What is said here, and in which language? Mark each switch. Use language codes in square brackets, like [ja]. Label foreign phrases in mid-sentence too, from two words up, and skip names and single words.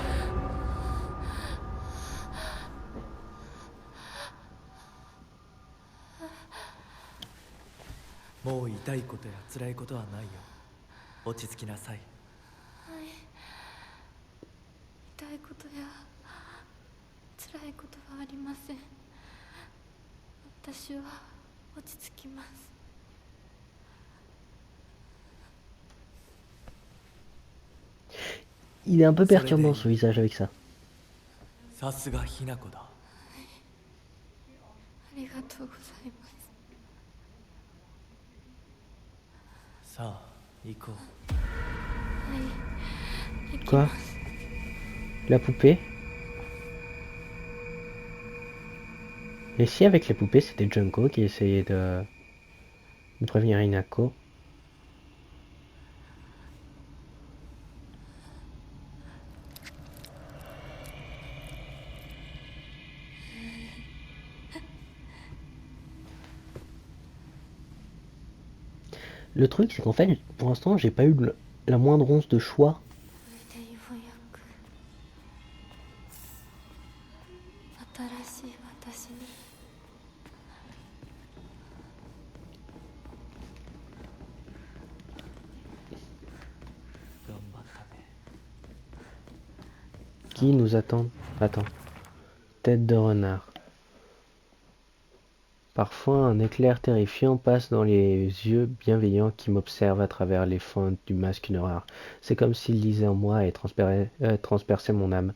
[ja] もう痛いことや辛いことはないよ。落ち着きなさい。痛いことや辛いことはありません。私は落ち着きます。 [fr] Il est un peu perturbant son visage avec ça. [ja] さすがひな子だ。ありがとうございます。さあ、行こう。はい、行き [fr] Quoi [ja] ます。 [fr] La poupée? Et si avec les poupées c'était Junko qui essayait de prévenir Inako? Le truc c'est qu'en fait pour l'instant j'ai pas eu la moindre once de choix. [ja] それでようやく新しい私に。頑張ったね。 [fr] Qui nous attend? Attends. Tête de renard. Parfois, un éclair terrifiant passe dans les yeux bienveillants qui m'observent à travers les fentes du masque noir. C'est comme s'il lisait en moi et transperçait mon âme.